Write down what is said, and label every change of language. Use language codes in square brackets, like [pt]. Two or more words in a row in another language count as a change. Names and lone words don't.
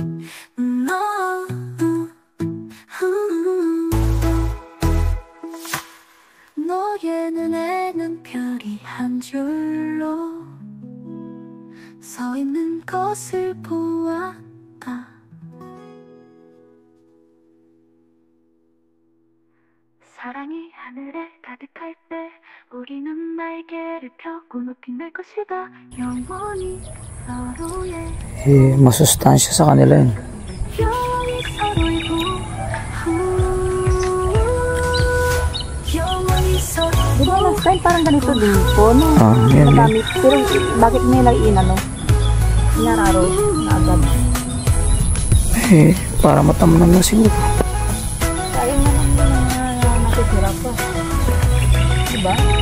[ko] 너의 눈에는 별이 한 줄로 서 있는 것을 보았다. 사랑이 하늘에 가득할 때 우리는 날개를 펴고 높이 날 것이다. 영원히 서로의 [tl] masustansya sa kanila yun. [ko] 영원히 서로의 영원히 서로. [tl] Di ba last time parang ganito din po, no? Yan. Madami. Pero bakit nila inano? Inararo na agad. Para matamnan na siguro. Sayang naman din na natitira pa. Diba?